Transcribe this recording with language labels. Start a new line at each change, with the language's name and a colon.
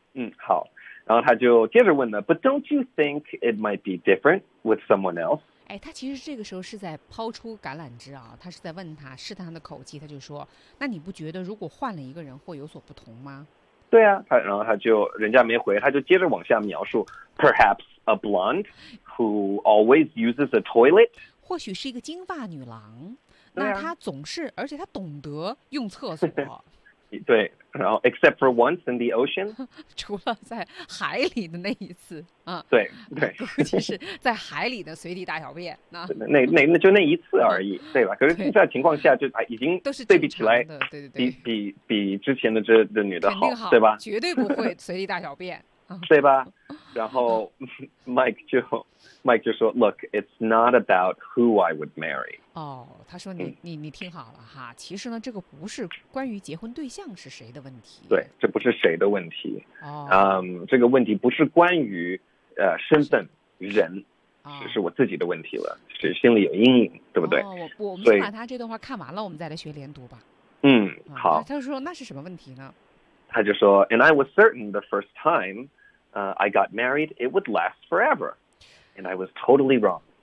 Chinese: 嗯，好，然后他就接着问了
English: ，But don't you think it might be different with someone else？
Chinese: 哎，他其实这个时候是在抛出橄榄枝啊，他是在问他，试探他的口气，他就说，那你不觉得如果换了一个人会有所不同吗？对啊，然后他就人家没回，他就接着往下描述 ，
English: perhaps a blonde who always uses a toilet，
Chinese: 或许是一个金发女郎，那她总是，而且她懂得用厕所。对，然后
English: except for once in the ocean，
Chinese: 除了在海里的那一次啊，对对，估计是在海里的随地大小便，那就那一次而已，对吧？可是现在情况下就已经都是对比起来，对对对，比之前的这女的好，好，对吧？绝对不会随地大小便，对吧？然后Mike 就说
English: ，Look， it's not about who I would marry。
Chinese: 哦，他说你听好了哈，其实呢，这个不是关于结婚对象是谁的问题。对，这不是谁的问题。哦，这个问题不是关于身份人，是我自己的问题了，是心里有阴影，对不对？哦，我们先把他这段话看完了，我们再来学连读吧。嗯，好。他就说那是什么问题呢？他就说
English: ，And I was certain the first time, I got married, it would last forever, and I was totally wrong.